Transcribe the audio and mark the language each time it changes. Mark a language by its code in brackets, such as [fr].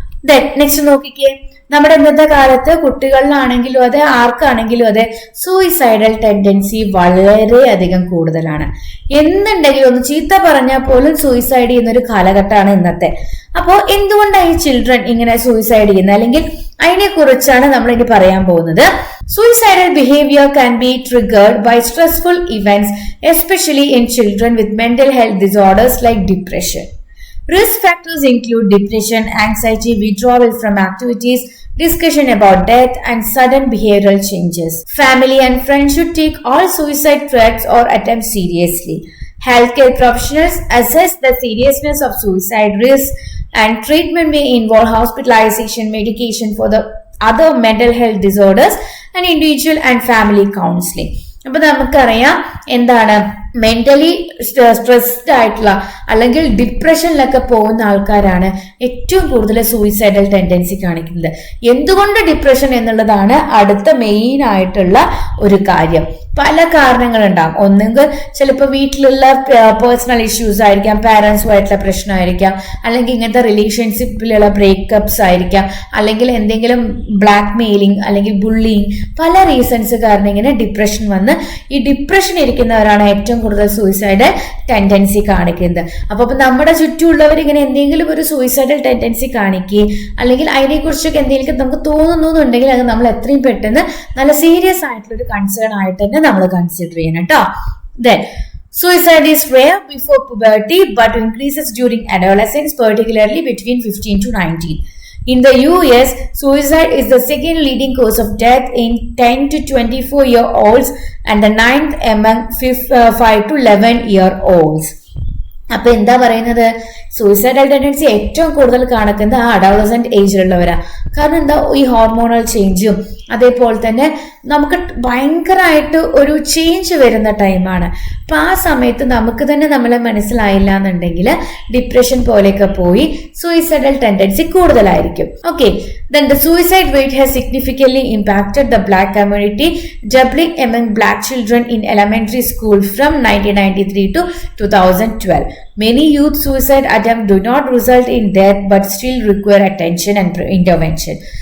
[ml] Then next നോക്കിക്കേ, നമ്മുടെ ഇന്നത്തെ കാലത്ത് കുട്ടികളിലാണെങ്കിലും അതെ ആർക്കാണെങ്കിലും അതെ സൂയിസൈഡൽ ടെൻഡൻസി വളരെയധികം കൂടുതലാണ്. എന്നുണ്ടെങ്കിലും ഒന്ന് ചീത്ത പറഞ്ഞാൽ പോലും സൂയിസൈഡ് ചെയ്യുന്ന ഒരു കാലഘട്ടമാണ് ഇന്നത്തെ. അപ്പോ എന്തുകൊണ്ടാണ് ഈ ചിൽഡ്രൻ ഇങ്ങനെ സൂയിസൈഡ് ചെയ്യുന്നത്, അല്ലെങ്കിൽ അതിനെ കുറിച്ചാണ് നമ്മൾ ഇനി പറയാൻ പോകുന്നത്. [en] Suicidal behavior can be triggered by stressful events, especially in children with mental health disorders like depression. Risk factors include depression, anxiety, withdrawal from activities, discussion about death, and sudden behavioral changes. Family and friends should take all suicide threats or attempts seriously. Healthcare professionals assess the seriousness of suicide risk, and treatment may involve hospitalization, medication for the other mental health disorders, and individual and family counseling. [ml] അപ്പൊ നമുക്കറിയാം എന്താണ് mentally stressed ആയിട്ടുള്ള അല്ലെങ്കിൽ ഡിപ്രഷനിലൊക്കെ പോകുന്ന ആൾക്കാരാണ് ഏറ്റവും കൂടുതൽ suicidal tendency കാണിക്കുന്നത്. എന്തുകൊണ്ട് ഡിപ്രഷൻ എന്നുള്ളതാണ് അടുത്ത മെയിൻ ആയിട്ടുള്ള ഒരു കാര്യം. പല കാരണങ്ങളുണ്ടാവും. ഒന്നെങ്കിൽ ചിലപ്പോൾ വീട്ടിലുള്ള പേഴ്സണൽ ഇഷ്യൂസ് ആയിരിക്കാം, പാരൻസുമായിട്ടുള്ള പ്രശ്നമായിരിക്കാം, അല്ലെങ്കിൽ ഇങ്ങനത്തെ റിലേഷൻഷിപ്പിലുള്ള ബ്രേക്കപ്സ് ആയിരിക്കാം, അല്ലെങ്കിൽ എന്തെങ്കിലും ബ്ലാക്ക് മെയിലിംഗ് അല്ലെങ്കിൽ ബുള്ളിങ്, പല റീസൺസ് കാരണം ഇങ്ങനെ ഡിപ്രഷൻ വന്ന് ഈ ഡിപ്രഷൻ ഇരിക്കുന്നവരാണ് ഏറ്റവും കൂടുതൽ സൂയിസൈഡ് ടെൻഡൻസി കാണിക്കുന്നത്. അപ്പൊ നമ്മുടെ ചുറ്റുമുള്ളവർ ഇങ്ങനെ എന്തെങ്കിലും ഒരു സൂയിസൈഡൽ ടെൻഡൻസി കാണിക്കുകയും അല്ലെങ്കിൽ അതിനെക്കുറിച്ചൊക്കെ എന്തെങ്കിലും നമുക്ക് തോന്നുന്നുണ്ടെങ്കിൽ അത് നമ്മൾ എത്രയും പെട്ടെന്ന് നല്ല സീരിയസ് ആയിട്ടുള്ള ഒരു കൺസേൺ ആയിട്ട് തന്നെ നമ്മൾ കൺസിഡർ ചെയ്യണം കേട്ടോ. [en] Then suicide is rare before puberty but increases during adolescence, particularly between 15 to 19. In the US, suicide is the second leading cause of death in 10 to 24-year-olds and the ninth among 5 to 11-year-olds. [ml] അപ്പൊ എന്താ പറയുന്നത്, suicidal tendency ഏറ്റവും കൂടുതൽ കാണിക്കുന്നത് ആ adolescent ഏജിലുള്ളവരാ. കാരണം എന്താ, ഈ ഹോർമോണൽ ചേഞ്ചും അതേപോലെ തന്നെ നമുക്ക് ഭയങ്കരമായിട്ട് ഒരു ചേഞ്ച് വരുന്ന ടൈമാണ്. അപ്പൊ ആ സമയത്ത് നമുക്ക് തന്നെ നമ്മളെ മനസ്സിലായില്ല എന്നുണ്ടെങ്കിൽ ഡിപ്രഷൻ പോലെയൊക്കെ പോയി സൂയിസൈഡൽ ടെൻഡൻസി കൂടുതലായിരിക്കും. [en] Okay, then the suicide rate has significantly impacted the black community, doubling among black children in elementary school from 1993 to 2012. Many youth suicide attempts do not result in death but still require attention and intervention.